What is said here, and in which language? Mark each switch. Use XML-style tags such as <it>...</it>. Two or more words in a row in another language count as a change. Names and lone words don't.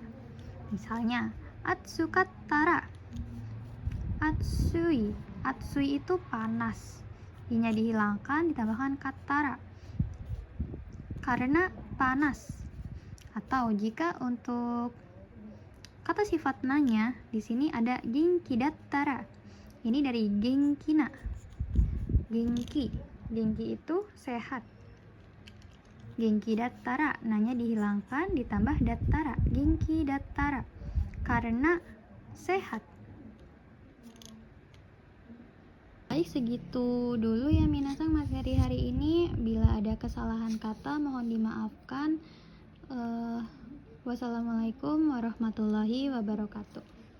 <id>Misalnya atsukatara, atsui, atsui itu panas, i-nya dihilangkan, ditambahkan katara karena panas. Atau jika untuk kata sifat nanya, di sini ada</id> <ja>げんき だったら.</ja> <id>Ini dari genkina. Genki, genki itu sehat.</id> <ja>げんき だったら,</ja> <id>nanya dihilangkan, ditambah dattara.</id> <ja>げんき だったら</ja> <id>karena sehat. Baik, segitu dulu ya minasang materi hari ini. Bila ada kesalahan kata mohon dimaafkan.</id> <ar>والسلام عليكم ورحمة الله وبركاته.</ar>